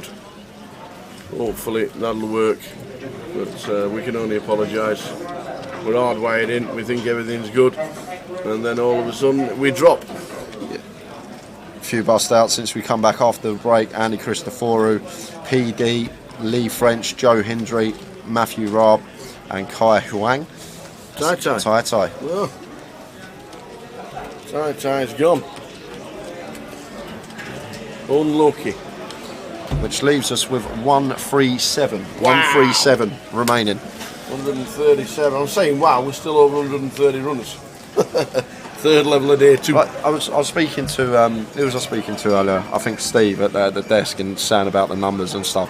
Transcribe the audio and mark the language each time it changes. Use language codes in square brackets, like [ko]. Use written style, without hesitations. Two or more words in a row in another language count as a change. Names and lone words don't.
[en] Hopefully that'll work, but we can only apologise. We're hardwired in, we think everything's good, and then all of a sudden we drop. A few bust outs since we come back after the break. Andy Christoforou, PD, Lee French, Joe Hindry, Matthew Raab and Kai Huang. Tai Tai. Tai Tai. Oh. Tai Tai's gone. Unlucky. Which leaves us with 137. 137 remaining. 137. I'm saying wow, we're still over 130 runners. Third level a day too. I was speaking to who was I speaking to earlier? I think Steve at the desk and saying about the numbers and stuff.